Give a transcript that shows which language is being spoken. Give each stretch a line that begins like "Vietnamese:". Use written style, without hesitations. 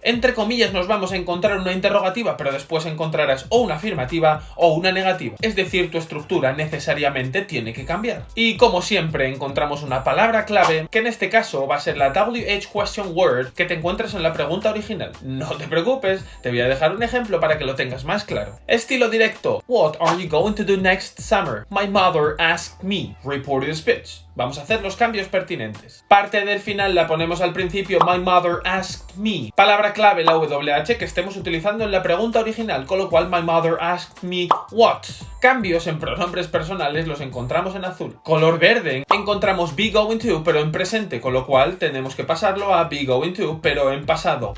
Spanish: Entre comillas nos vamos a encontrar una interrogativa, pero después encontrarás o una afirmativa o una negativa. Es decir, tu estructura necesariamente tiene que cambiar. Y como siempre encontramos una palabra clave, que en este caso va a ser la WH question word que te encuentras en la pregunta original. No te preocupes, te voy a dejar un ejemplo para que lo tengas más claro. Estilo directo.
English: What are you going to do next summer? My mother asked me. Reported speech.
Spanish: Vamos a hacer los cambios pertinentes. Parte del final la ponemos al principio.
English: My mother asked me.
Spanish: Palabra clave, la WH que estemos utilizando en la pregunta original, con lo cual
English: my mother asked me what.
Spanish: Cambios en pronombres personales los encontramos en azul. Color verde, encontramos be going to, pero en presente, con lo cual tenemos que pasarlo a be going to, pero en pasado.